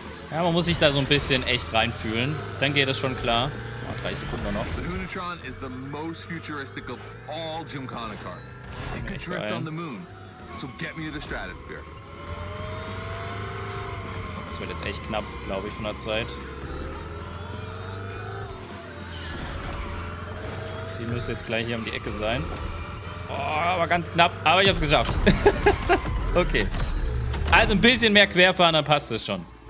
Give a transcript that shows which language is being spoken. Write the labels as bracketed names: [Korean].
[German] Ja, man muss sich da so ein bisschen echt reinfühlen. Dann geht es schon klar. Oh, 30 Sekunden noch. [English] The Hoonigan is the most futuristic of all Gymkhana cars. It could drift on the moon. So get me to the stratosphere. [German] Das wird jetzt echt knapp, glaube ich, von der Zeit. Das Ziel müsste jetzt gleich hier um die Ecke sein. Oh, aber ganz knapp. Aber ich habe es geschafft. Okay. Also ein bisschen mehr querfahren, dann passt es schon.